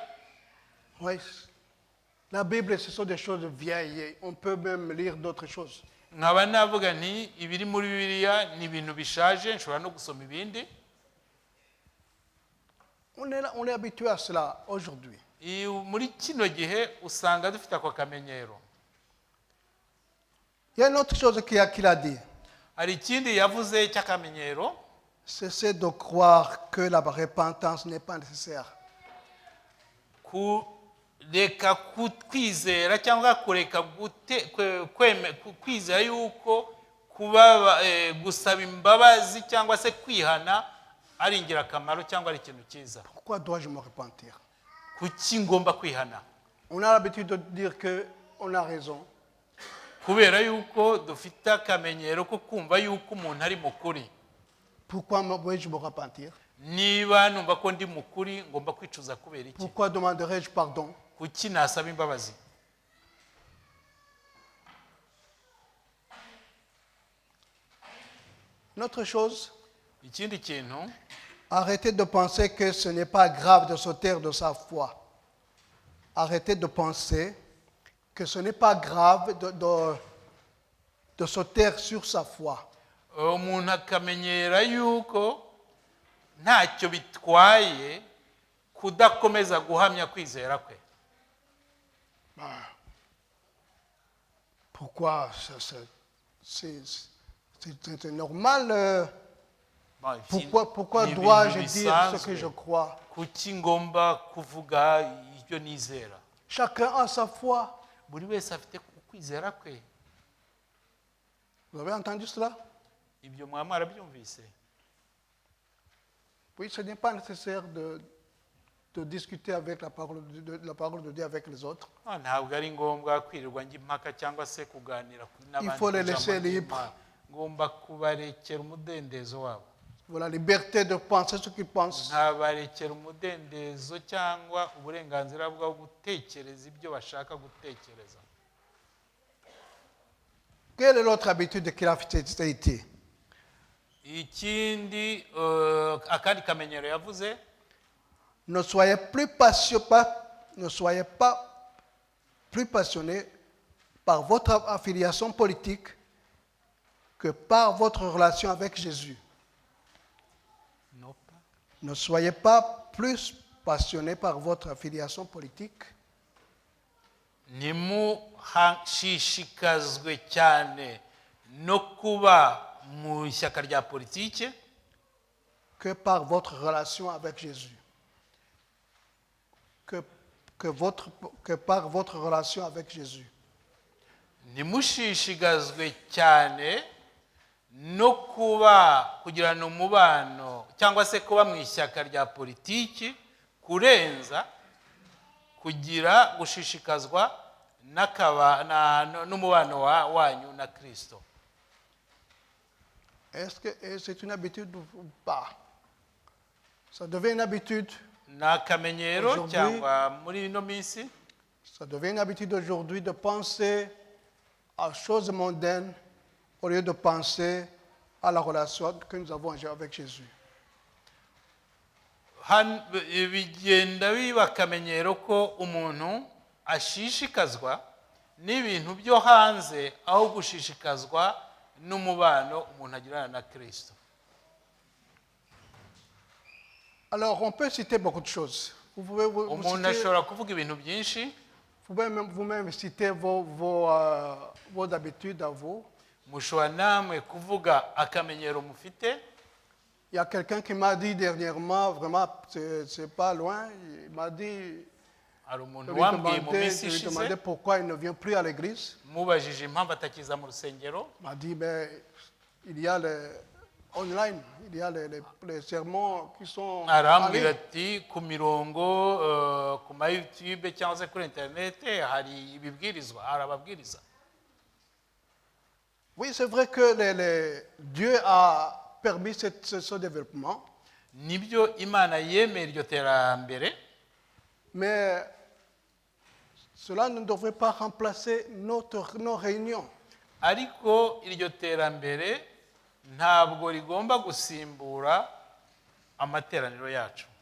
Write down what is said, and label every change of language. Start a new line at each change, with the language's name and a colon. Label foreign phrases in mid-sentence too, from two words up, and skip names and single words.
French: Oui. La Bible, ce sont des choses vieilles. On peut même lire d'autres choses.
Kinyarwanda: nkaba navuga nti ibiri muri Bibiliya ni ibintu bishaje, nshobora no gusoma ibindi.
French: On est habitué à cela aujourd'hui.
Kinyarwanda: Muri kino gihe usanga dufite ako kamenyero.
French: Il y a une autre chose qu'il a dit.
Kinyarwanda: Hari ikindi yavuze cy'akamenyero.
French: Cessez de croire que la repentance n'est pas nécessaire.
Kinyarwanda: Kureka kwizera cyangwa kureka kwizera yuko kuba gusaba imbabazi cyangwa se kwihana ari ingirakamaro cyangwa ari ikintu cyiza.
French: Pourquoi dois-je me repentir?
Kinyarwanda: Kuki ngomba kwihana?
French: On a l'habitude de dire qu'on a raison.
Kinyarwanda: Kubera yuko dufite akamenyero ko kumva yuko umuntu ari mukuri.
French: Pourquoi dois-je me repentir?
Kinyarwanda: Niba numva ko ndi mukuri ngomba kwicuza kubera iki?
French: Pourquoi demanderai-je pardon?
Kinyarwanda: Kuki nasaba imbabazi?
French: Une autre chose,
Kinyarwanda: Ikindi kintu,
French: arrêtez de penser que ce n'est pas grave de se taire de sa foi. Arrêtez de penser que ce n'est pas grave de se taire sur sa foi.
Kinyarwanda: umuntu akamenyera yuko ntacyo bitwaye kudakomeza guhamya kwizera kwe.
French: Pourquoi? C'est normal. Pourquoi dois-je dire ce que je crois?
Kinyarwanda: Kuki ngomba kuvuga ibyo nizera?
French: Chacun a sa foi.
Kinyarwanda: Buri wese afite kwizera kwe.
French: Vous avez entendu cela?
Kinyarwanda: Ibyo mwaba mwarabyumvise?
French: Oui, ce n'est pas nécessaire de discuter avec la parole de Dieu avec les autres.
Kinyarwanda: Ntabwo ari ngombwa kwirirwa njya impaka cyangwa se kuganira n'abandi.
French: Il faut les laisser libres.
Kinyarwanda: Ngomba kubarekera umudendezo wabo.
French: Voilà, la liberté de penser ce qu'ils pensent.
Kinyarwanda: Ntabarekera umudendezo cyangwa uburenganzira bwo gutekereza ibyo bashaka gutekereza.
French: Quelle est l'autre habitude qu'il a fait?
Kinyarwanda: Ikindi akandi kamenyero yavuze,
French: ne soyez pas plus passionnés par votre affiliation politique que par votre relation avec Jésus. Ne soyez pas plus passionnés par votre affiliation politique
Kinyarwanda: ntimushishikazwe cyane no kuba mu ishyaka rya politiki
French: que par votre relation avec Jésus. Que par votre relation avec Jésus.
Kinyarwanda: ntimushishikazwe cyane no kuba kugirana umubano cyangwa se kuba mu ishyaka rya politiki kurenza kugira gushishikazwa n'umubano wanyu na Kristo.
French: Est-ce que c'est une habitude ou pas? Ça devient une habitude.
Kinyarwanda: N'akamenyero cyangwa muri ino minsi
French: Ça devient une habitude aujourd'hui de penser à choses mondaines au lieu de penser à la relation que nous avons avec Jésus.
Kinyarwanda: bigenda biba akamenyero ko umuntu ashishikazwa n'ibintu byo hanze aho gushishikazwa n'umubano umuntu agirana na Kristo.
French: Alors, on peut citer beaucoup de choses. Vous pouvez
Kinyarwanda: umuntu ashobora kuvuga ibintu byinshi.
French: Vous-même citer vos habitudes à vous.
Kinyarwanda: mushobora namwe kuvuga akamenyero mufite.
French: Il y a quelqu'un qui m'a dit dernièrement, vraiment, c'est pas loin, il m'a dit,
Kinyarwanda: hari umuntu
French: je
Kinyarwanda: wambwiye mu minsi
French: lui
Kinyarwanda: ishize
French: demandais pourquoi il ne vient plus à l'église.
Kinyarwanda: mubajije impamvu atakiza mu rusengero.
French: Il m'a dit, ben, il y a online, il y a les sermons qui sont en
Kinyarwanda: arambwira
French: ligne.
Kinyarwanda: ati ku mirongo ku ma YouTube cyangwa se kuri internet hari ibibwirizwa, hari ababwiriza.
French: Oui, c'est vrai que Dieu a permis ce développement,
Kinyarwanda: nibyo Imana yemera iryo terambere,
French: mais cela ne devrait pas remplacer nos réunions.
Kinyarwanda: ariko iryo terambere ntabwo rigomba gusimbura amateraniro yacu.